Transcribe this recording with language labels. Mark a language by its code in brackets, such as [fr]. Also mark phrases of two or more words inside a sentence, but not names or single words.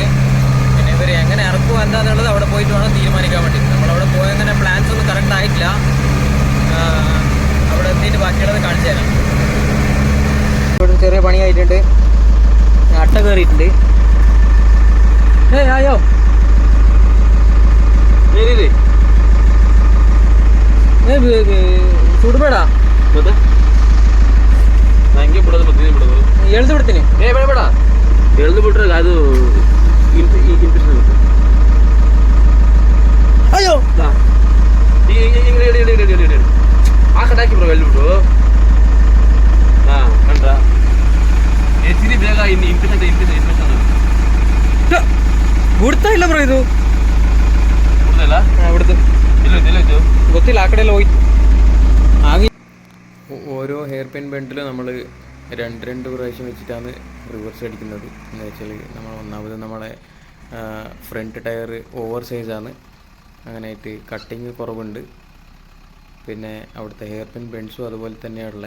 [ml] പിന്നെ ഇവർ എങ്ങനെ ഇറക്കുക എന്താണെന്നുള്ളത് അവിടെ പോയിട്ട് വേണം തീരുമാനിക്കാൻ വേണ്ടി. നമ്മളവിടെ പോയങ്ങനെ പ്ലാൻസ് ഒന്നും കറക്റ്റ് ആയിട്ടില്ല. അവിടെ എത്തിയിട്ട് ബാക്കിയുള്ളത് കാണിച്ചു തരാം. ഇവിടെ ചെറിയ പണിയായിട്ടുണ്ട്. അട്ട കയറിയിട്ടുണ്ട്. [kn] ആയോ ಸುಡ್ಬೇಡ ಹಂಗೆ ಬಿಡೋದು ಮತ್ತೆ ಎಳ್ದು ಬಿಡ್ತೀನಿ. ಬೇಡ ಬೇಡ, ಎಳ್ದು ಬಿಟ್ರೆ ಅದು ಇನ್ಫೆಕ್ಷನ್ ಆಗುತ್ತೆ. ಅಯ್ಯೋ ಆ ಕಡೆ ಹಾಕಿ ಬ್ರೋ, ಎಳ್ಬಿಟ್ಟು ಕಂಡ್ರ ಎತ್ತಿರಿ ಬೇಗ. ಇನ್ನು ಇನ್ಫೆಕ್ಷನ್ ಬಿಡ್ತಾ ಇಲ್ಲ ಬ್ರೋ. ಇದು ಬಿಡ್ದಲ್ಲ, ಬಿಡ್ತು. ಎಲ್ಲೋಯ್ತು ಗೊತ್ತಿಲ್ಲ, ಆ ಕಡೆ ಎಲ್ಲ ಹೋಯ್ತು. [ml] ആകെ ഓരോ [en] hair pin [ml] ബെൻഡിൽ നമ്മൾ 2 പ്രാവശ്യം വെച്ചിട്ടാണ് റിവേഴ്സ് അടിക്കുന്നത്. എന്ന് വെച്ചാൽ ഒന്നാമത് നമ്മളെ [en] front tyre [ml] ഓവർ സൈസാണ്. അങ്ങനെയായിട്ട് കട്ടിങ് കുറവുണ്ട്. പിന്നെ അവിടുത്തെ [en] hair pin [ml] ബെൻഡ്സും അതുപോലെ തന്നെയാണുള്ളത്.